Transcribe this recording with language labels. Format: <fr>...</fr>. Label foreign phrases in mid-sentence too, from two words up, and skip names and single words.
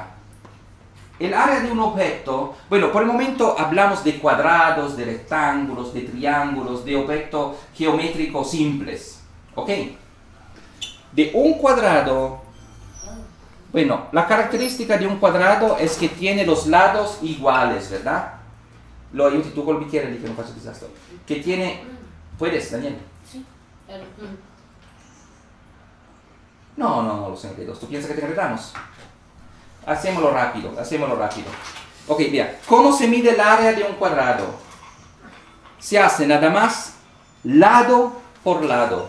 <es>El área de un objeto, bueno, por el momento hablamos de cuadrados, de rectángulos, de triángulos, de objetos geométricos simples. ¿Ok? De un cuadrado, bueno, la característica de un cuadrado es que tiene los lados iguales, ¿verdad?</es> <it>Lo aiuti tu col bicchiere di che non faccio disastro.</it> <es>Que tiene... ¿Puedes, Daniel? Sí. Pero, No los enredos. ¿Tú piensas que te enredamos? Hacémoslo rápido. Ok, mira. ¿Cómo se mide el área de un cuadrado? Se hace nada más lado por lado.</es>